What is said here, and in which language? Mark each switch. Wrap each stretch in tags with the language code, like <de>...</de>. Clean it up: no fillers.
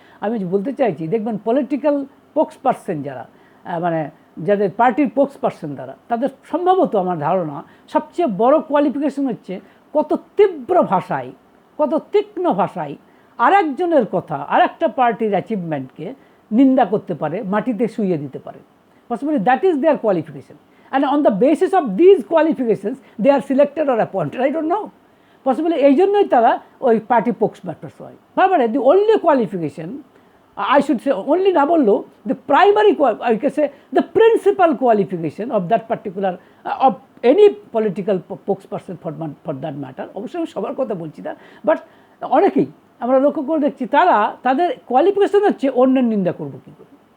<bn>আমি বলতে চাইছি দেখবেন পলিটিক্যাল স্পোক্স পার্সন যারা, মানে যাদের পার্টির স্পোক্স পার্সন তারা, তাদের সম্ভবত আমার ধারণা সবচেয়ে বড় কোয়ালিফিকেশন হচ্ছে কত তীব্র ভাষায়, কত তীক্ষ্ণ ভাষায় আরেকজনের কথা, আরেকটা পার্টির অ্যাচিভমেন্টকে নিন্দা করতে পারে, মাটিতে শুইয়ে দিতে পারে।</bn> <en>Possibly that is their qualification, and on the basis of these qualifications they are selected or appointed, I don't know, possibly</en> <bn>এই জন্যই তারা ওই পার্টি স্পোক্সম্যান হয়।</bn> <en>তারপরে the only qualification, I should say only না বললেও the primary, I can say the principal qualification of that particular of any political spokesperson for that matter,</en> <bn>অবশ্যই আমি সবার কথা বলছি না,</bn> <en>but</en> <bn>অনেকেই আমরা লক্ষ্য করে দেখছি তাদের কোয়ালিফিকেশন হচ্ছে অন্যের নিন্দা করবো কী করে।</bn>